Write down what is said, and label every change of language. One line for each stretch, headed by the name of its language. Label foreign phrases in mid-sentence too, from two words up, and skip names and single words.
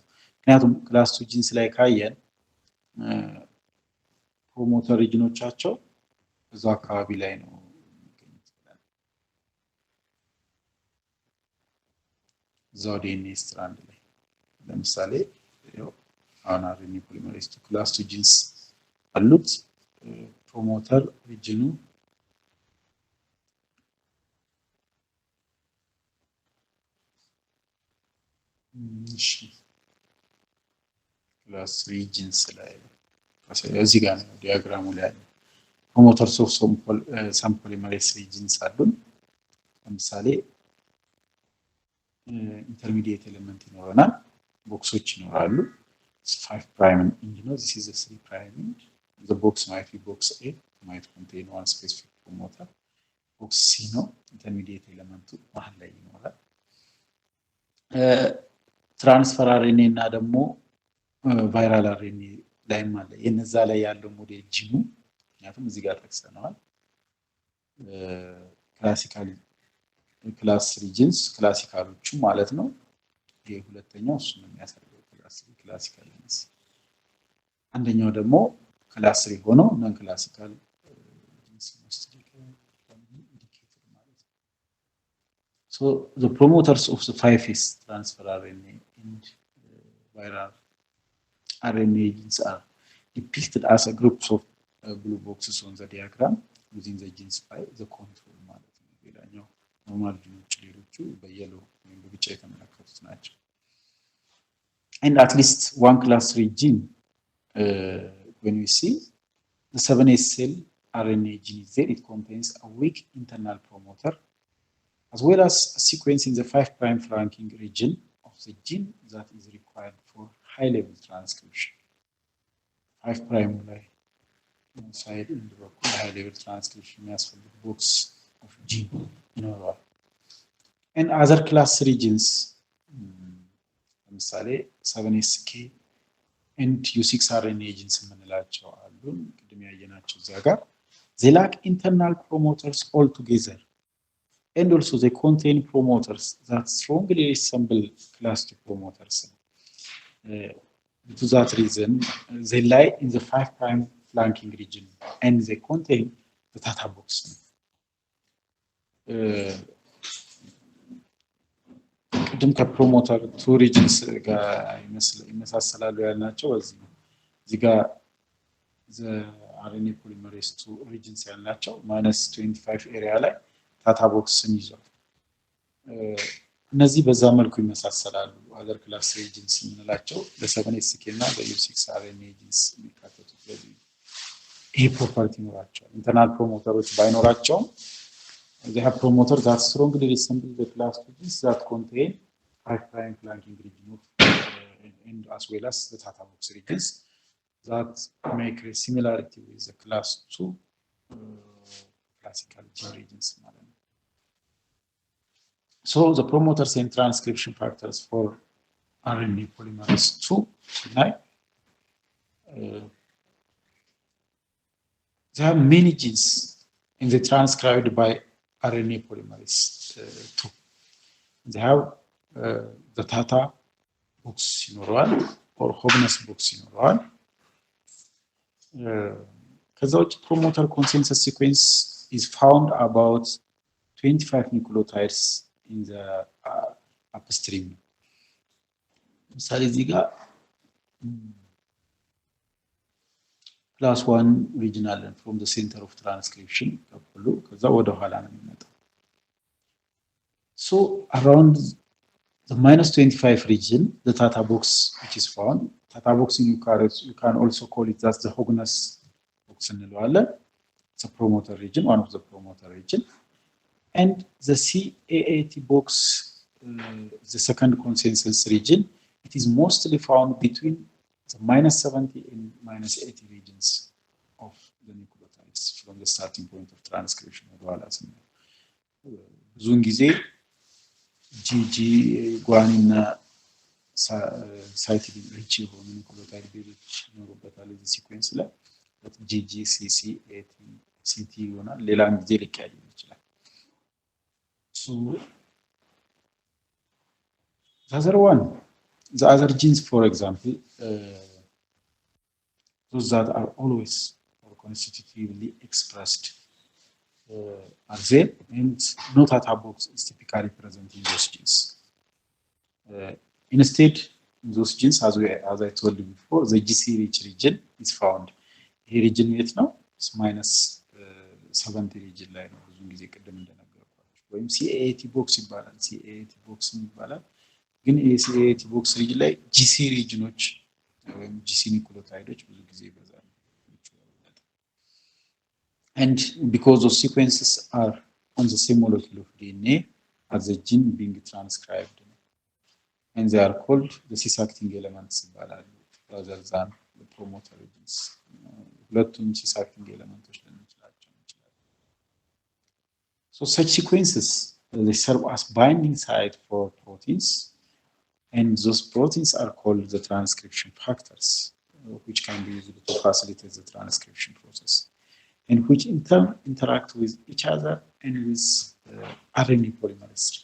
Amharic: ምክንያቱም
English: class 2 genes
Amharic: ላይ ካየን ፕሮሞተር ሪጅኖቻቸው እዛው አካባቢ ላይ ነው የሚገኙት ብለን እዛው
English: DNA strand
Amharic: ላይ ለምሳሌ ያው አሁን
English: RNA polymerase 2 class 2 genes
Amharic: አሉት ፕሮሞተር ሪጅኑ እሺ
English: class regions
Amharic: ላይ እዚህ ጋር ነው ዲያግራሙ ላይ ያለው
English: promoters of some polymerase regions
Amharic: አሉን ለምሳሌ
English: intermediate element
Amharic: ይኖረናል ቦክሶች ይኖራሉ
English: 5 prime end ነው this is a 3 prime end the box might be box A might contain one specific promoter box C ነው intermediate element
Amharic: መሃል ላይ ይኖራል
English: transfer RNA
Amharic: እና ደግሞ
English: viral RNA
Amharic: ላይም አለ የነዛ ላይ ያለው ሞዴል ጂኑ ምክንያቱም እዚህ ጋር ተከስተናል
English: classically class regions
Amharic: ክላሲካሎቹ ማለት ነው ይሄ ሁለተኛው እሱ ነው የሚያሳየው
English: classical regions
Amharic: አንደኛው ደግሞ ክላስ 3 ሆኖ
English: ነን classical regions indicator
Amharic: ማለት ነው
English: so the promoters of the 5s transfer RNA and viral RNA genes are depicted as a group of blue boxes on the diagram within the genes by the control
Amharic: ማለት ነው ሌላኛው ኖርማል ጂኖች ሌሎቹ በየሎ ወይም በቢጫ የተመለከቱት ናቸው and
English: at least one class 3 gene when we see the 7s cell RNA gene is there it contains a weak internal promoter as well as a sequence in the 5 prime flanking region of the gene that is required for high level transcription 5 prime ላይ inside in the high level transcription የሚያስፈልግ box of gene ይኖራል and other class regions ለምሳሌ 7sk and u6 RNA genes
Amharic: የምንላቸው አሉ ቅድም ያየናቸው እዛ ጋር
English: they lack internal promoters altogether and also they contain promoters that strongly resemble class 2 promoters to that reason they lie in the 5 prime flanking region and they contain the data box
Amharic: ቅድም ከፕሮሞተር 2 regions ጋር ይመሳሰላሉ ያልናቸው እዚህ ጋር
English: the RNA polymerase 2 regions
Amharic: ያልናቸው -25 area ላይ data boxን ይዟል እነዚህ በዛ መልኩ ይመሳሰላሉ
English: other class regions
Amharic: የምንላቸው ለ7sk እና ለ6
English: RNA genes
Amharic: የሚካተቱት ለዚህ ይሄ ፕሮፐርቲ ይኖራቸዋል ኢንተርናል ፕሮሞተሮች ባይኖራቸውም
English: they have promoters that strongly resemble the class 2 genes that contain 5 prime flanking region and as well as the data box regions that make a similarity with the class 2 classical gene regions so the promoters and transcription factors for RNA polymerase 2 there are many genes in the transcribed by RNA polymerase 2 they have the data box ይኖራል or hogness box ይኖራል
Amharic: ከዛ ውጭ
English: promoter consensus sequence is found about 25 nucleotides in the upstream
Amharic: ምሳሌ እዚህ ጋር
English: class 1 regional from the center of transcription
Amharic: ከሁሉ ከዛ ወደ ኋላ ነው የሚመጣው
English: so around the -25 region the data box which is found data box in eukaryotes you can also call it as the hogness box እንለዋለን it's a promoter region one of the promoter region and the CAAT box the second consensus region it is mostly found between the -70 and -80 regions of the nucleotides from the starting point of transcription
Amharic: ወደኋላ ስናየው ብዙውን ጊዜ GG ጓኒና ሳይቲዲን ሪች የሆኑ ኑክሊዮታይድ ቤዞች ይኖሩበታል እዚህ ሲኩዌንስ ላይ GG CC AT CT ይሆናል ሌላም ጊዜ ሊቀያየር ይችላል
English: so the other genes for example those that are always or constitutively expressed are there and no data box is typically present in those genes instead in those genes as I told you before the GC rich region is found here region
Amharic: የት ነው
English: -70 region
Amharic: ላይ ነው ብዙ ጊዜ ቀደም እንደነገርኳችሁ ወይም
English: CAAT box
Amharic: ይባላል
English: CAAT box
Amharic: ይባላል ግን
English: CAAT box region ላይ GC regionዎች
Amharic: ወይም GC ኒውክሊዮታይዶች ብዙ ጊዜ ይበዛሉ።
English: And because those sequences are on the same molecule of DNA as the gene being transcribed, and they are called the cis-acting elements rather than the promoter genes. ሁለቱም cis-acting elements
Amharic: ልንላቸው እንችላለን።
English: So such sequences they serve as binding site for proteins, and those proteins are called the transcription factors, which can be used to facilitate the transcription process, and which in turn interact with each other and with RNA polymerase.